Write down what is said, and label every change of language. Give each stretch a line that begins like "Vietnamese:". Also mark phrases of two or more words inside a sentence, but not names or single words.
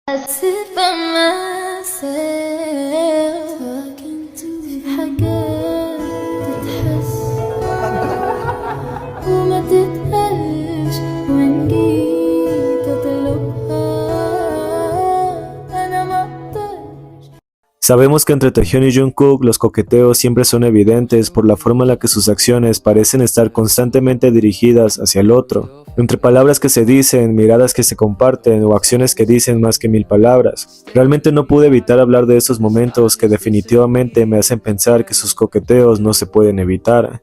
English: sit by myself talking to
Arabic: في حاجات تتحس وما تتقالش وإن جيت أطلبها أنا ما أقدرش.
Spanish: Sabemos que entre Taehyun y Jungkook los coqueteos siempre son evidentes por la forma en la que sus acciones parecen estar constantemente dirigidas hacia el otro. Entre palabras que se dicen, miradas que se comparten o acciones que dicen más que 1000 palabras. Realmente no pude evitar hablar de esos momentos que definitivamente me hacen pensar que sus coqueteos no se pueden evitar.